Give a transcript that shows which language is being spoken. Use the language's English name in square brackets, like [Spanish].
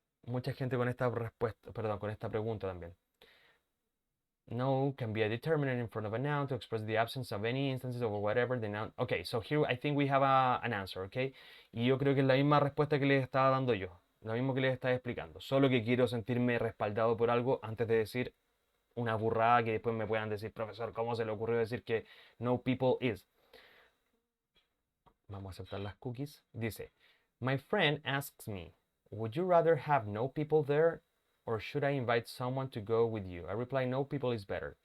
[Spanish] Mucha gente con esta respuesta, perdón, con esta pregunta también. [English] No can be a determinant in front of a noun to express the absence of any instances or whatever the noun. Okay, so here I think we have an answer, okay? [Spanish] Y yo creo que es la misma respuesta que les estaba dando yo, lo mismo que les estaba explicando, solo que quiero sentirme respaldado por algo antes de decir una burrada que después me puedan decir, profesor, ¿cómo se le ocurrió decir que [English] no people is? [Spanish] Vamos a aceptar las cookies. Dice, [English] my friend asks me, would you rather have no people there or should I invite someone to go with you? I reply, no people is better.